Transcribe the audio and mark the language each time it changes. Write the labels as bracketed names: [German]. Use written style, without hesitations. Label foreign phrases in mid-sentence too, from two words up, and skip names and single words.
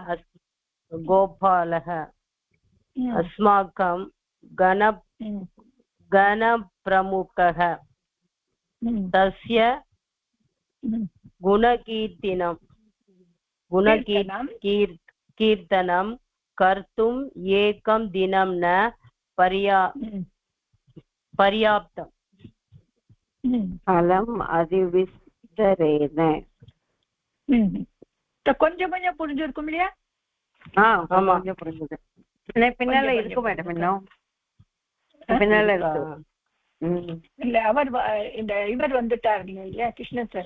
[Sanskrit] अस्माकं गणप्रमुखः तस्य कीर्तनं कर्तुम् एकं दिनं न पर्याप्तम् अलम् அதிவிஸ்தரேன [Tamil] கொஞ்சம் கொஞ்சம் புரிஞ்சிருக்கும் இல்லையா? கொஞ்சம் புரிஞ்சுது. பின்னால இருக்கு மேடம், இன்னும் பின்னால இருக்கு. இல்ல அவர் இந்த இவர் வந்துட்டாரு இல்லையா கிருஷ்ணன் சார்.